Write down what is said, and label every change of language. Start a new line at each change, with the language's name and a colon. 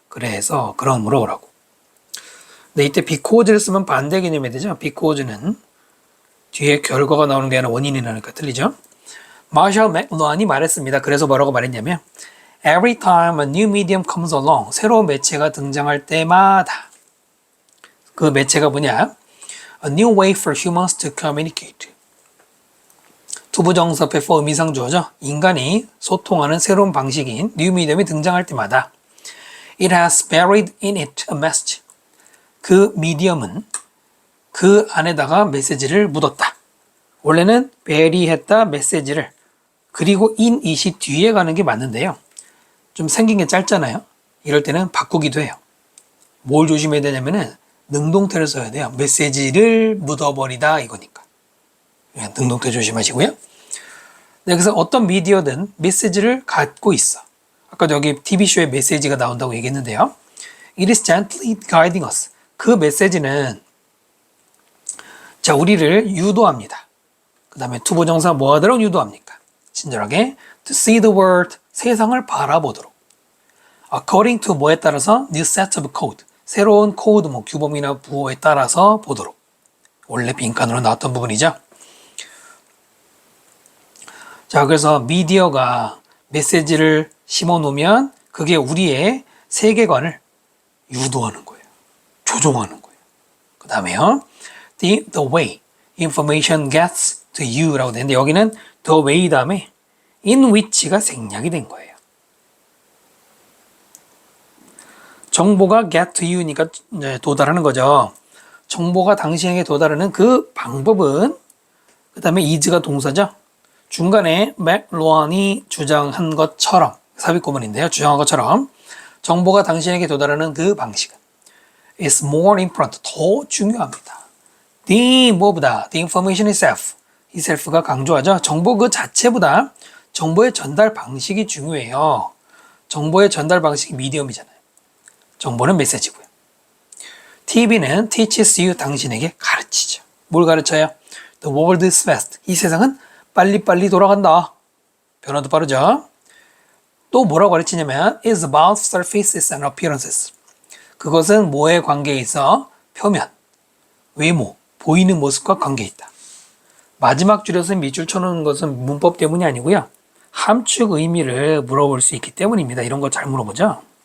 Korean: 그래서, 그러므로라고. 근데 이때 because를 쓰면 반대 개념이 되죠. because는 뒤에 결과가 나오는 게 아니라 원인이 나니까 틀리죠. 마셜 맥루한이 말했습니다. 그래서 뭐라고 말했냐면
English: Every time a new medium comes along,
Korean: 새로운 매체가 등장할 때마다 그 매체가 뭐냐?
English: A new way for humans to communicate.
Korean: 투부정사 for 의미상주어죠. 인간이 소통하는 새로운 방식인 new medium이 등장할 때마다
English: It has buried in it a message.
Korean: 그 미디엄은 그 안에다가 메시지를 묻었다. 원래는 bury했다 메시지를 그리고 in it이 뒤에 가는 게 맞는데요. 좀 생긴 게 짧잖아요. 이럴 때는 바꾸기도 해요. 뭘 조심해야 되냐면은 능동태를 써야 돼요. 메시지를 묻어버리다 이거니까. 능동태 조심하시고요. 네, 그래서 어떤 미디어든 메시지를 갖고 있어. 아까 여기 TV쇼에 메시지가 나온다고 얘기했는데요.
English: It is gently guiding us.
Korean: 그 메시지는 자, 우리를 유도합니다. 그 다음에 투부정사 뭐 하도록 유도합니까? 친절하게
English: to see the world,
Korean: 세상을 바라보도록. According to 뭐에 따라서
English: new set of code,
Korean: 새로운 코드, 뭐 규범이나 부호에 따라서 보도록. 원래 빈칸으로 나왔던 부분이죠. 자, 그래서 미디어가 메시지를 심어 놓으면 그게 우리의 세계관을 유도하는 거예요. 조종하는 거예요. 그 다음에요.
English: The way information gets to you
Korean: 라고 되는데 여기는 the way 다음에 in which가 생략이 된 거예요. 정보가 get to you니까 도달하는 거죠. 정보가 당신에게 도달하는 그 방법은 그 다음에 is가 동사죠. 중간에 맥로안이 주장한 것처럼 삽입구문인데요. 주장한 것처럼 정보가 당신에게 도달하는 그 방식은
English: is more important,
Korean: 더 중요합니다. the 뭐보다
English: the information itself,
Korean: itself가 강조하죠. 정보 그 자체보다 정보의 전달 방식이 중요해요. 정보의 전달 방식이 미디엄이잖아요. 정보는 메시지고요. TV는
English: teaches you,
Korean: 당신에게 가르치죠. 뭘 가르쳐요?
English: The world is fast.
Korean: 이 세상은 빨리빨리 돌아간다. 변화도 빠르죠. 또 뭐라고 가르치냐면
English: is about surfaces and appearances.
Korean: 그것은 뭐에 관계에 있어? 표면, 외모, 보이는 모습과 관계에 있다. 마지막 줄에서 밑줄 쳐놓은 것은 문법 때문이 아니고요. 함축 의미를 물어볼 수 있기 때문입니다. 이런 거 잘 물어보죠.